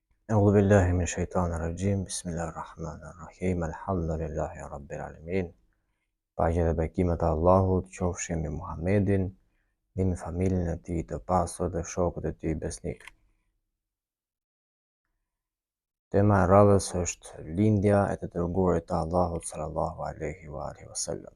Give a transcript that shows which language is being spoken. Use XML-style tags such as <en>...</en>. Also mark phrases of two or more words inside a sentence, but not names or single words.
<ar>أعوذ بالله من الشيطان الرجيم بسم الله الرحمن الرحيم الحمد لله رب العالمين.</ar> <sq>Paqja dhe bekimet e Allahut qofshin mbi Muhamedin, mbi familjen e tij të pasur dhe shokët e tij besnik. Tema e radhës është lindja e të dërguarit të Allahut</sq> <ar>صلى الله عليه وسلم.</ar>